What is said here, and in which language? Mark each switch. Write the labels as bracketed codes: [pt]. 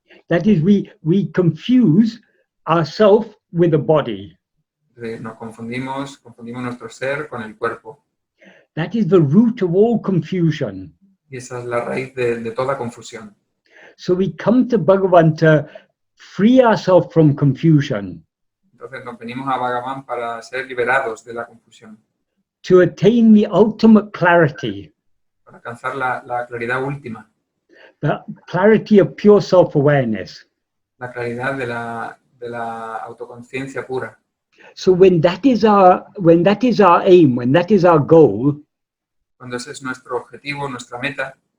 [en] That is, we confuse ourselves with the body. [es] Nos confundimos nuestro ser con el cuerpo. [en] That is the root of all confusion. [es] Y esa es la raíz de toda confusión. [en] So we come to Bhagavan to free ourselves from confusion. [es] Entonces nos venimos a Bhagavan para ser liberados de la confusión. [en] To attain the ultimate clarity. [es] Para alcanzar la claridad última. [en] The clarity of pure self-awareness. [es] La claridad de la autoconciencia pura. [en] So when that is our aim, when that is our goal, [es] cuando ese es nuestro objetivo, nuestra meta,